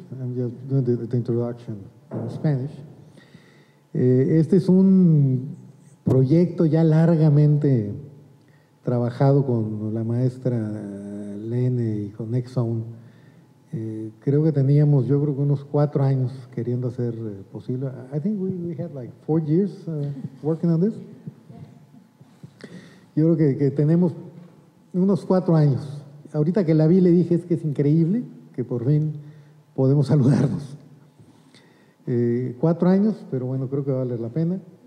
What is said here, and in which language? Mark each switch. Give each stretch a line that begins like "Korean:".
English: I'm just doing the introduction in Spanish.
Spanish: Este es un proyecto ya largamente trabajado con la maestra Lene y con Next Zone. Creo que teníamos, yo creo que unos 4 años queriendo hacer posible.
English: I think we had like 4 years working on this.
Spanish: Yo creo que tenemos unos 4 años. Ahorita que la vi le dije, es que es increíble que por fin podemos saludarnos. 4 años, pero bueno, creo que va a valer la pena.